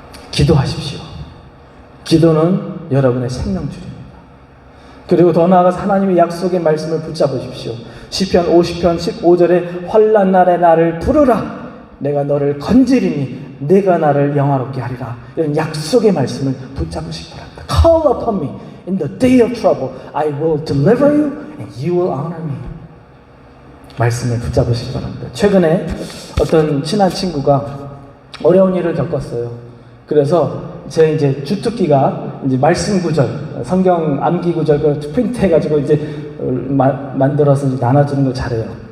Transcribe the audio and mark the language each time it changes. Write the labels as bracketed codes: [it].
[ko] 기도하십시오. 기도는 여러분의 생명줄입니다. 그리고 더 나아가서 하나님의 약속의 말씀을 붙잡으십시오. 시편 50편 15절에 환난 날에 나를 부르라. 내가 너를 건지리니 내가 나를 영화롭게 하리라. 이런 약속의 말씀을 붙잡으시기 바랍니다. [en] Call upon me in the day of trouble. I will deliver you and you will honor me. [ko] 말씀을 붙잡으시기 바랍니다. 최근에 어떤 친한 친구가 어려운 일을 겪었어요. 그래서 제 이제 주특기가 이제 말씀 구절, 성경 암기 구절 그 프린트 해가지고 이제 만들어서 이제 나눠주는 걸 잘해요.